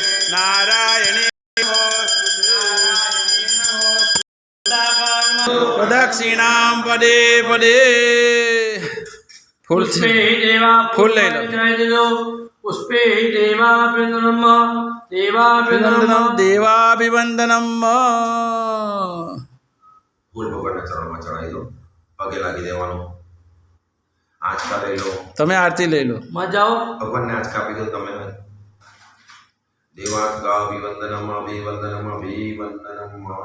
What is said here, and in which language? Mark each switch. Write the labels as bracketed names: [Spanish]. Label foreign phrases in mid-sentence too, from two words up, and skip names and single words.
[Sanskrit] नारायणे नमोस्तुते। प्रदक्षिणां पदे पदे। फूल पुष्पे हि देवा [Hindi] फूल ले लो। [Sanskrit] पुष्पे हि देवाभिवन्दनम् देवाभिवन्दनम् देवाभिवन्दनम्। [Gujarati] ફૂલ ભગવાનના ચરણમાં ચડાવી દો, પગે લાગી દેવાનું. આંચકા લઈ લો, તમે આરતી લઈ લો. મજાઓ ભગવાનને આંચકા આપી દો તમે. [Sanskrit] દેવાંચકા અભિવંદનમ અભિવંદનમ અભિવંદનમ.